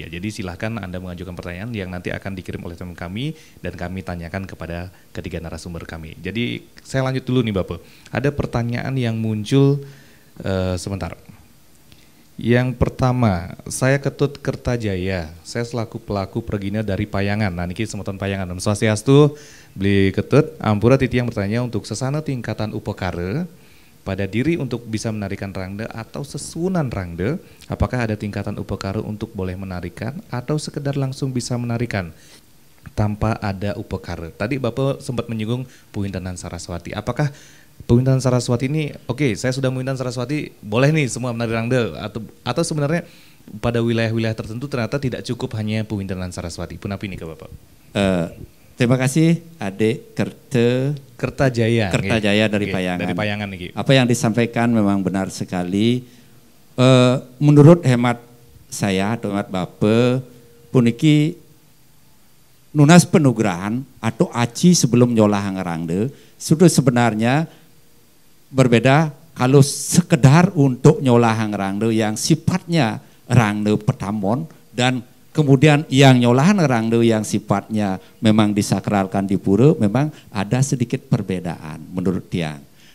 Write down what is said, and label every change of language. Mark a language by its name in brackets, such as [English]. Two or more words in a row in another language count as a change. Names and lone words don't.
[Indonesian] Jadi silahkan Anda mengajukan pertanyaan yang nanti akan dikirim oleh teman kami dan kami tanyakan kepada ketiga narasumber kami. Jadi saya lanjut dulu nih Bapak. Ada pertanyaan yang muncul sebentar. Yang pertama, saya Ketut Kertajaya. Saya selaku pelaku pergina dari Payangan. Nah, [Balinese] niki semeton Payangan. Om Swastiastu, beli Ketut. Ampura titi [Indonesian] yang bertanya untuk sesana tingkatan upakara pada diri untuk bisa menarikan rangde atau sesunan rangde, apakah ada tingkatan upakara untuk boleh menarikan atau sekedar langsung bisa menarikan tanpa ada upakara? Tadi Bapak sempat menyinggung Pewintanan Saraswati. Apakah Pewintanan Saraswati ini, oke, saya sudah Pewintanan Saraswati, boleh nih semua menari rangde atau sebenarnya pada wilayah-wilayah tertentu ternyata tidak cukup hanya Pewintanan Saraswati? Pun apa ini ke Bapak? Terima kasih Adik Kertajaya dari Payangan. Dari Payangan nih. Apa yang disampaikan memang benar sekali. Menurut hemat saya atau hemat Bapak, [Balinese] puniki nunas penugaran [Indonesian] atau aci sebelum [Balinese] nyolah ngerangde [Indonesian] sudah sebenarnya berbeda kalau sekedar untuk [Balinese] nyolah ngerangde [Indonesian] yang sifatnya [Balinese] rangde petamon [Indonesian] dan kemudian yang nyolahan rangde yang sifatnya memang disakralkan di pura, memang ada sedikit perbedaan menurut tiang.